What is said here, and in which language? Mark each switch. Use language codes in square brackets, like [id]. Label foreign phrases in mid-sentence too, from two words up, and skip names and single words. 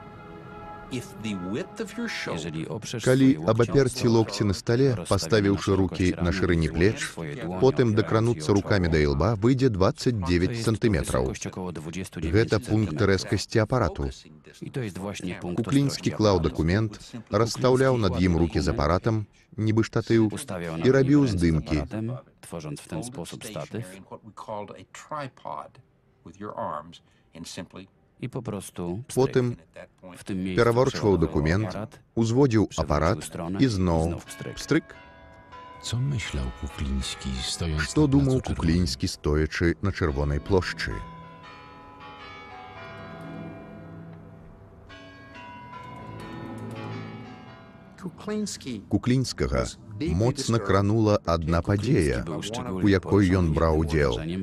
[be] Калі абаперці локці на стале, паставіўшы рукі на шырыні плеч, потым дакрануцца рукамі да ілба, выйдзе 29 сантыметраў. Гэта пункт рэзкасці апарату. Куклінскі клаў дакумент, расстаўляў над ім рукі з апаратам, нібы штатыў, і рабіў здымкі. [pl] Tworząc w ten sposób statyw i po prostu [be] Потым пераварчваў дакумент, узводзіў апарат і зноў пстрык. Што думаў Куклінскі, стоячы на Чырвонай плошчы? Куклінскага моцна кранула адна падзея, у якой ён браў удзел.